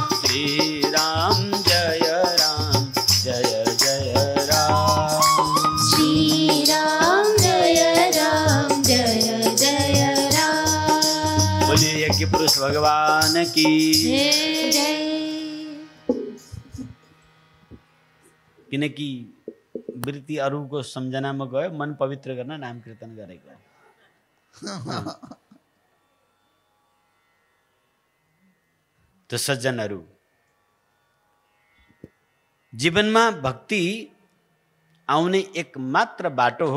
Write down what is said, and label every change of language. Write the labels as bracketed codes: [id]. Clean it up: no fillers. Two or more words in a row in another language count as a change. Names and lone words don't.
[hi] श्री राम जय जय राम। श्री राम जय जय राम। बोलिए यज्ञ पुरुष भगवान की। जय। [ne] किनकि वृत्ति अरू को सम्झनामा गयो, मन पवित्र गर्न नाम कीर्तन गरेको। त सज्जनहरू, जीवनमा भक्ति आउने एक मात्र बाटो हो।